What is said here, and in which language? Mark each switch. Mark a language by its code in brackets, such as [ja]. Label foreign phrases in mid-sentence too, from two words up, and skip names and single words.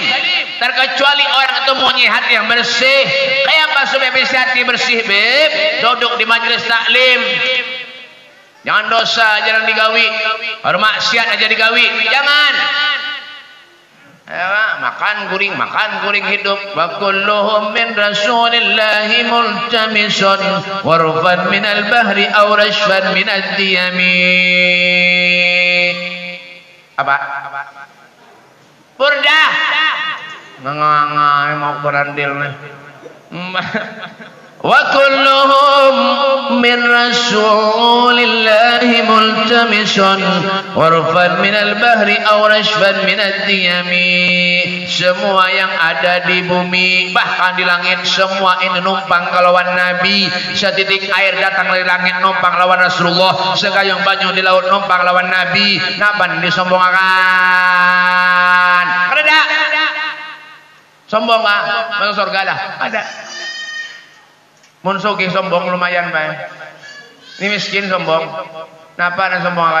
[bjn] Terkecuali orang itu mempunyai hati yang bersih. Kayak apa supaya bisa hati bersih, Beb? Duduk di majelis taklim. Jangan dosa, jangan digawi. Baru maksiat aja digawi. Jangan. Ya, makan guring hidup. [ar] وكلهم من رسول الله ملتمس غرفا من البحر أو رشفا من الديم. [bjn] Apa? Burdah. Ngangai mau berandil nih. [ar] وكلهم من رسول الله ملتمس غرفا من البحر أو رشفا من الديم. [bjn] Semua yang ada di bumi bahkan di langit semua ini numpang kalawan Nabi. Setitik air datang dari langit numpang lawan Rasulullah. Segayung banyu di laut numpang lawan Nabi. Napan disombongkan? Ada. Sombong kah? Masuk surga lah. Ada. Mun sugih sombong lumayan bae. Ini miskin sombong. Napa nang sombongan?